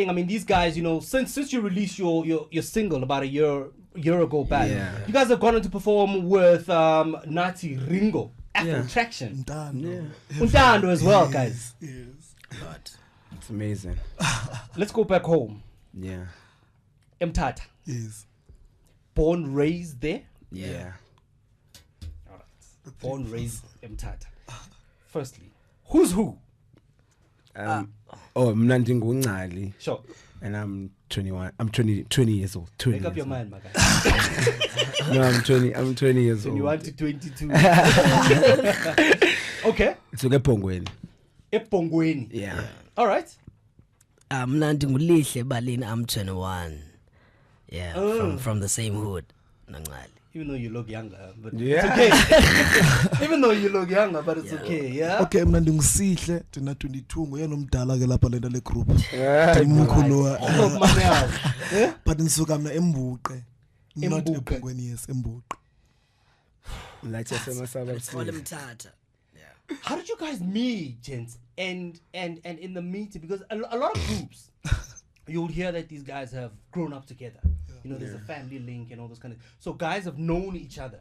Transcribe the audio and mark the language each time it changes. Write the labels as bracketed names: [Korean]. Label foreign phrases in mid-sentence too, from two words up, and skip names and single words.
[English] I mean, these guys, you know, since you released your single about a year ago back, you guys have gone on to perform with Nazi Ringo, Afro Traction, Untando as well, guys. Yes. God. It's amazing. Let's go back home. Yeah. Mthatha. Yes. Born, raised there. Yeah. All right. Born, raised Mthatha. Firstly, who's who? [Xhosa] Mna ndinguNcali. [English] Sure. And I'm 21. I'm 20 years old. 20 Make up years your old. mind, my guy. No, I'm 20 years 21 old. to 22. Okay. [Xhosa] So ePongweni. Epongweni. [English] Yeah. All right. [Xhosa] Mna ndinguLihle Balini, [English] I'm 21. Yeah, from the same hood. Nangali. Even though you look younger, but Yeah. it's okay. Even though you look younger, but it's okay. Yeah. Okay, [Xhosa] mna ndingusihle thina 22 nguyena omdala ke lapha lento le group. [English] Yeah. [Xhosa] Umkhulu Oh, mama yawo. Eh? but nisuka mna eMbuqe. Not eMbuqe. ePongweni, yes, eMbuqe. [English] Like It's all Mthatha. How did you guys meet, gents? And in the meeting, because a lot of groups, you'll hear that these guys have grown up together. You know, there's a family link and all those kind of. So guys have known each other.